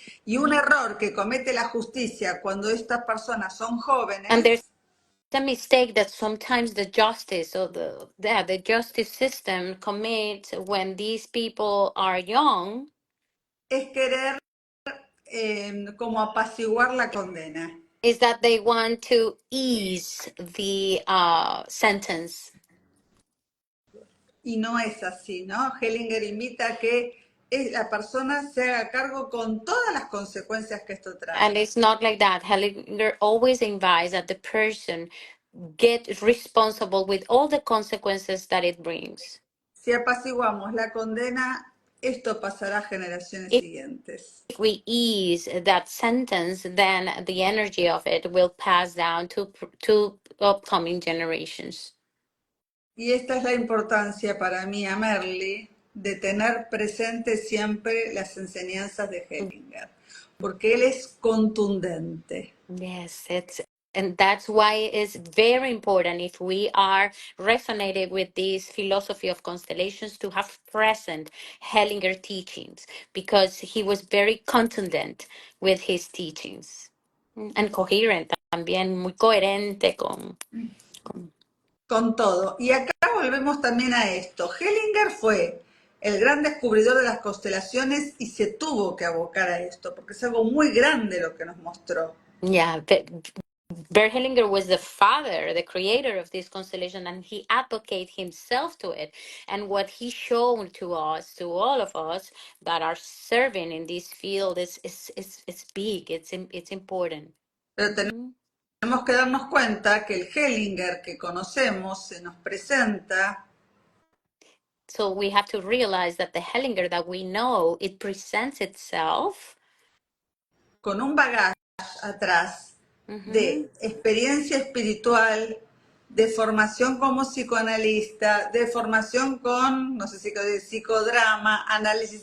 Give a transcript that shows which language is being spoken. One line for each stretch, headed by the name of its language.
Spanish: y un error que comete la justicia cuando estas personas son
English: And there's
Spanish: jóvenes
English: a mistake that sometimes the justice or the justice system commits when these people are young
Spanish: es querer como apaciguar la condena.
English: is that they want to ease the sentence.
Spanish: Y no es así, ¿no? Hellinger invita a que la persona se haga cargo con todas las consecuencias que esto
English: And
Spanish: trae.
English: it's not like that. Hellinger always invites that the person get responsible with all the consequences that it brings.
Spanish: Si apaciguamos la condena, esto pasará a generaciones siguientes.
English: If we ease that sentence, then the energy of it will pass down to upcoming generations.
Spanish: Y esta es la importancia para mí, a Merly, de tener presente siempre las enseñanzas de Hellinger, porque él es contundente.
English: Yes, it's and that's why it's very important if we are resonated with this philosophy of constellations to have present Hellinger teachings because he was very contundent with his teachings. And coherent
Spanish: también, muy coherente con Con todo. Y acá volvemos también a esto. Hellinger fue el gran descubridor de las constelaciones y se tuvo que abocar a esto, porque es algo muy grande lo que nos mostró.
English: yeah, Bert Hellinger was the father, the creator of this constellation, and he advocated himself to it. And what he showed to us, to all of us that are serving in this field, is big. It's important.
Spanish: Pero Mhm. tenemos que darnos cuenta que el Hellinger que conocemos se nos presenta
English: So we have to realize that the Hellinger that we know, it presents itself.
Spanish: con un bagaje atrás Mhm. de experiencia espiritual, de formación como psicoanalista, de formación con, no sé si de psicodrama, análisis